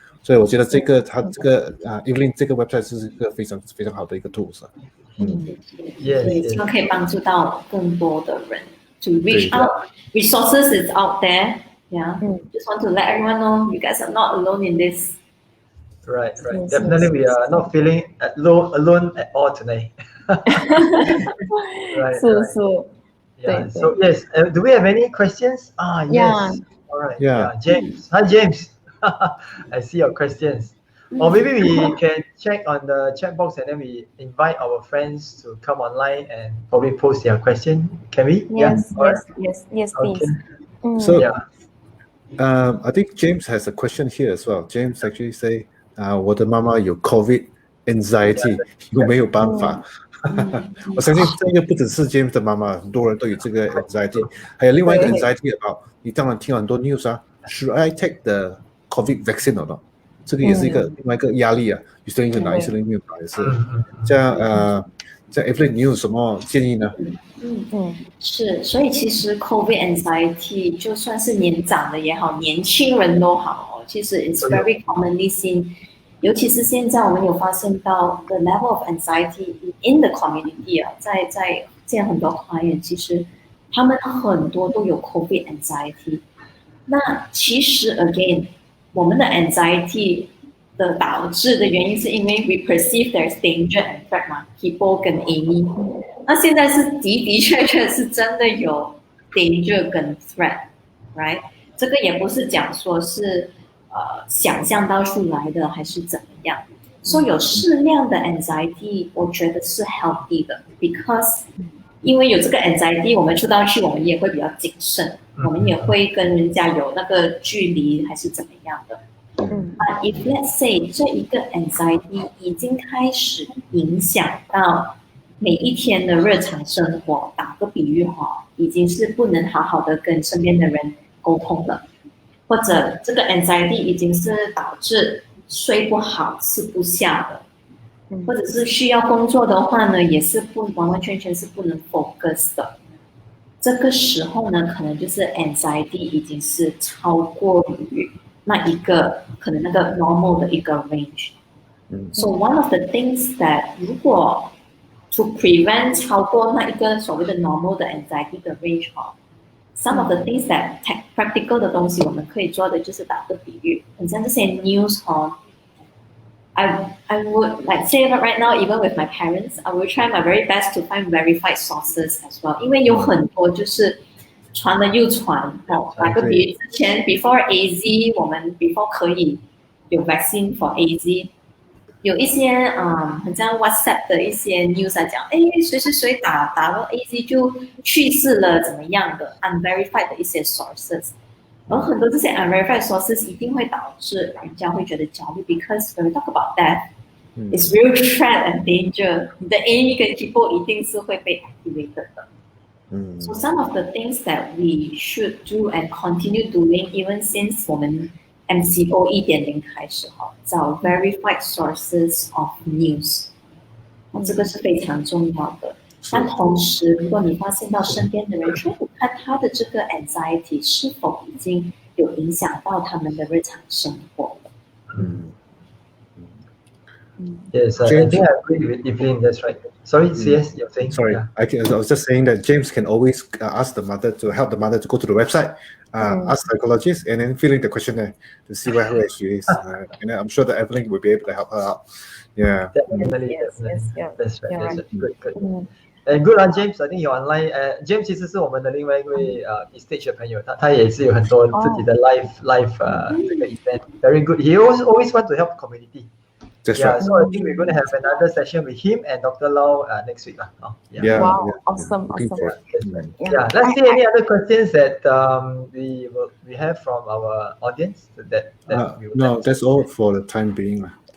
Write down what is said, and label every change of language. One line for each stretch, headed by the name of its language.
Chinese: 所以我觉得它这个Evelyn 这个 website 是一个非常非常好的一个 tools。希望可以帮助到更多的人
English: to reach out. Resources is out there. Just want to let everyone know you guys are not alone in this. Right. Definitely, we are not feeling alone at all today. Right. So yes. Do we have any questions? Yes. All right. James. Hi, James. I see your questions. Or maybe we can check on the chat box and then we invite our friends to come online and probably post their question. Can we? Yes, yeah. yes, please. Okay. So, yeah. I think James has a question here as well. James actually say,
Chinese: 我的妈妈有 COVID anxiety， 有没有办法？我相信这个不只是 James 的妈妈，很多人都有这个 anxiety。
English: 还有另外一个 anxiety about，
Chinese: 你当然听很多 news 啊
English: ，Should I take the COVID vaccine or not？
Chinese: 这个也是另外一个压力啊。有些人就拿，有些人没有拿，也是。这样Evelyn， 你有什么建议呢？是，所以其实 COVID anxiety 就算是年长的也好，年轻人都好，其实
English: it's very commonly seen。
Chinese: 尤其是现在我们有发现到
English: the level of anxiety in the community
Chinese: 啊，在见很多 client， 其实他们很多都有 COVID anxiety。那其实 again， 我们的 anxiety 的导致的原因是因为
English: we perceive there's danger and threat
Chinese: 嘛 ，People 跟 Amy。那现在是的确是真的有 danger 跟 threat，right？这个也不是讲说是想象到出来的还是怎么样，所以有适量的 anxiety， 我觉得是 healthy 的 ，because 因为有这个 anxiety， 我们出到去我们也会比较谨慎，我们也会跟人家有那个距离还是怎么样的。
English: But if let's say
Chinese: 这一个 anxiety 已经开始影响到每一天的日常生活，打个比喻哈，已经是不能好好的跟身边的人沟通了，或者这个 anxiety 已经是导致睡不好、吃不下的，或者是需要工作的话呢，也是不完完全全是不能 focus 的。这个时候呢，可能就是 anxiety 已经是超过于那一个可能那个 normal 的一个 range。
English: So one of the things that 如果 to prevent
Chinese: 超过那一个所谓的 normal 的 anxiety 的 range 哈，
English: some of the things that practical
Chinese: 的东西我们可以做的就是打个比喻，很像这些 news 哈。
English: I would like say that right now, even with my parents, I will try my very best to find verified sources as well.
Chinese: 因为有很多就是传了又传哦。打个比喻，之前 before AZ， 我们 before 可以有 vaccine for AZ， 有一些很像 WhatsApp 的一些 news 来讲，谁打了 AZ 就去世了，怎么样的 unverified 的一些 sources。而很多这些 unverified sources 一定会导致人家会觉得焦虑 ，
English: because when we talk about death, it's real threat and danger.
Chinese: 你的 Amy 跟 people 一定是会被 activated 的。
English: So some of the things that we should do and continue doing, even since 我们 MCO 1.0开始哈，找 verified sources of news，
Chinese: 这个是非常重要的。但同时，如果你发现到身边的人，去看他的这个 anxiety 是否已经有影响到他们的日常生活了。
English: Yes, I think I agree with Evelyn. That's right. Sorry, CS, you're saying. Sorry, I was just saying that James can always ask the mother to help the mother to go to the website, ask psychologists, and then fill in the questionnaire to see where she is. And I'm sure that Evelyn will be able to help her out. Yeah. Definitely. Yes, That's right. Good. And good on James, I think you're online.
Chinese: James 其实是我们的另外一位Estage 的朋友，他也是有很多自己的 live 这个 event.
English: Very good. He always want to help community. That's Yeah, right. so I think we're going to have another session with him and Dr. Lau next week. Yeah. Wow, yeah. awesome. Yeah. Let's see any other questions that we have from our audience. No, that's all for the time being.